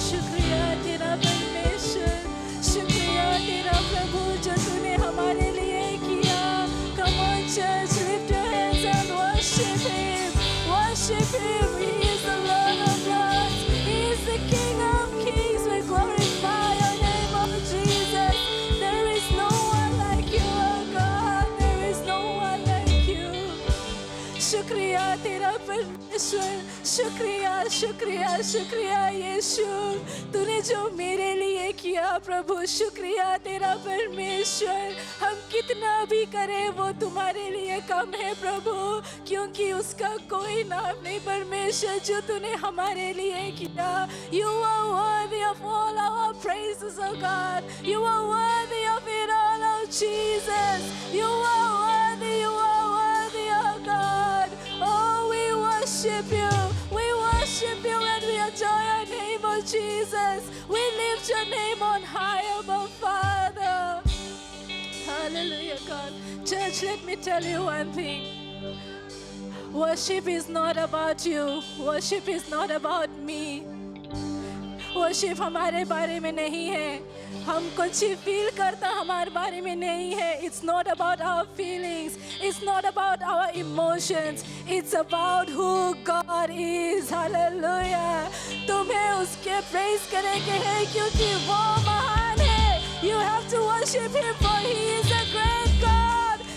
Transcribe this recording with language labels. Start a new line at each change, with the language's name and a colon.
Hindi: शुक्रिया तेरा परमेश्वर, शुक्रिया तेरा प्रभु जो तूने हमारे लिए किया.
English: Come on, church, lift your hands and worship Him. Worship Him. He is the Lord of Lords. He is the King of Kings. We glorify your name, oh Jesus. There is no one like you, oh God. There is no one like you.
Hindi: शुक्रिया तेरा परमेश्वर, शुक्रिया शुक्रिया शुक्रिया यीशु, तूने जो मेरे लिए किया प्रभु. शुक्रिया तेरा परमेश्वर. हम कितना भी करें वो तुम्हारे लिए कम है प्रभु, क्योंकि उसका कोई नाम नहीं परमेश्वर जो तूने हमारे लिए किया.
English: You are worthy of all our praises, oh God. You are worthy of it all, oh Jesus. You are worthy, you are worthy, oh God. Oh, we worship you. We worship you and we adore your name, oh Jesus. We lift your name on high, above Father. Hallelujah, God. Church, let me tell you one thing. Worship is not about you. Worship is not about me.
Hindi: Worship हमारे बारे में नहीं है. हम कुछ feel करता हमारे बारे में नहीं है.
English: It's not about our feelings. It's not about our emotions. It's about who God is. Hallelujah.
Hindi: तुम्हें उसके praise करेंगे है क्योंकि वो महान है.
English: You have to worship Him for He is a great God.